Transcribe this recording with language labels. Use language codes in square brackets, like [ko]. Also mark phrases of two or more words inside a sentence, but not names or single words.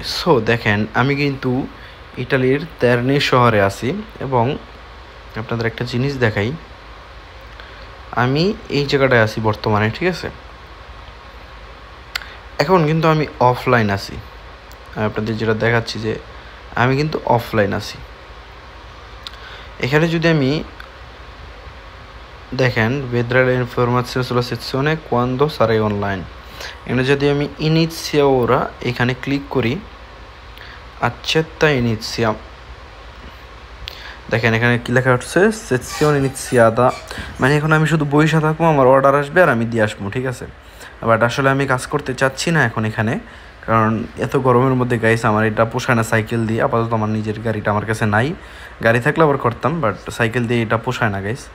[bn] সো দেখেন, আমি কিন্তু ইটালির তেরনি শহরে আছি এবং আপনাদের একটা জিনিস দেখাই, আমি এই জায়গাটায় আছি বর্তমানে, ঠিক আছে। এখন কিন্তু আমি অফলাইন আছি, আমি আপনাদের যেটা দেখাচ্ছি যে আমি কিন্তু অফলাইন আছি। এখানে যদি আমি দেখেন [it] vedrà le informazioni sulla sezione quando sarai online, [bn] এখানে যদি আমি ইনিশিয়া ওরা এখানে ক্লিক করি, [it] accetta inizia, [bn] দেখেন এখানে কি লেখা হচ্ছে [it] sessione iniziata, [bn] মানে এখন আমি শুধু বইসা থাকবো, আমার অর্ডার আসবে আর আমি দিয়ে আসবো, ঠিক আছে। বাট আসলে আমি কাজ করতে চাচ্ছি না এখন এখানে, কারণ এত গরমের মধ্যে গাইস আমার এটা পোষায় না সাইকেল দিয়ে। আপাতত আমার নিজের গাড়িটা আমার কাছে নাই, গাড়ি থাকলে আবার করতাম, বাট সাইকেল দিয়ে এটা পোষায় না গাইস।